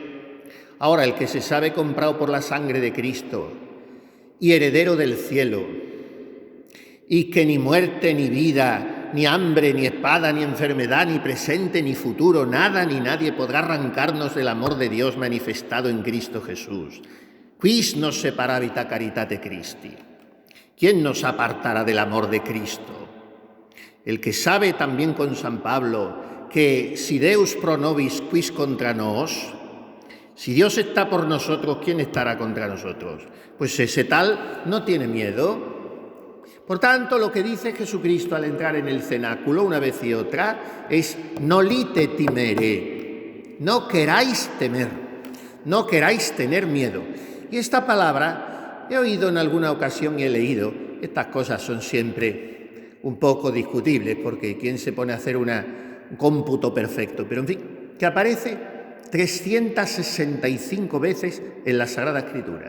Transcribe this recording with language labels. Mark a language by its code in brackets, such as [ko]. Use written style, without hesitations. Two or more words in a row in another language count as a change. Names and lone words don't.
[es] Ahora, el que se sabe comprado por la sangre de Cristo y heredero del cielo, y que ni muerte ni vida, ni hambre, ni espada, ni enfermedad, ni presente, ni futuro, nada ni nadie podrá arrancarnos del amor de Dios manifestado en Cristo Jesús. [la] Quis nos separavit a caritate Christi. [es] ¿Quién nos apartará del amor de Cristo? El que sabe también con San Pablo que [la] si Deus pro nobis quis contra nos, [es] si Dios está por nosotros, ¿quién estará contra nosotros? Pues ese tal no tiene miedo. Por tanto, lo que dice Jesucristo al entrar en el cenáculo una vez y otra es [la] nolite timere, [es] no queráis temer, no queráis tener miedo. Y esta palabra he oído en alguna ocasión y he leído, estas cosas son siempre un poco discutibles porque ¿quién se pone a hacer un cómputo perfecto? Pero en fin, que aparece 365 veces en la Sagrada Escritura.